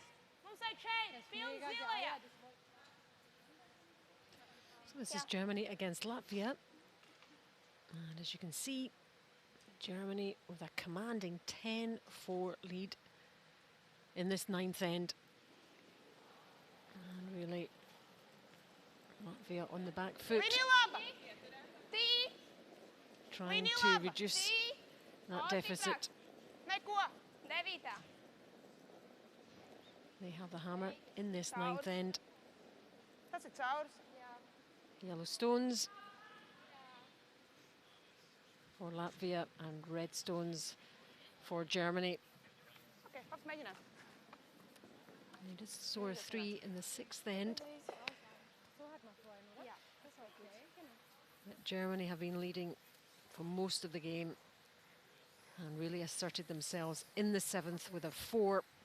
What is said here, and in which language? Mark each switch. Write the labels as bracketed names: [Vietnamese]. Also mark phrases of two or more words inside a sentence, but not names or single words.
[Latvian] Mums ir četri! Pilns zilajā! [English] So this is Germany against Latvia. And as you can see, Germany with a commanding 10-4 lead in this 9th end. And really, Latvia on the back foot, trying to reduce that deficit. They have the hammer in this 9th end. [Latvian] Tas ir caurs. [English] Yellow stones for Latvia and red stones for Germany. [Latvian] Okay, pats mēģināt. [English] They just saw a 3 in the 6th end. But Germany have been leading for most of the game and really asserted themselves in the 7th with a 4.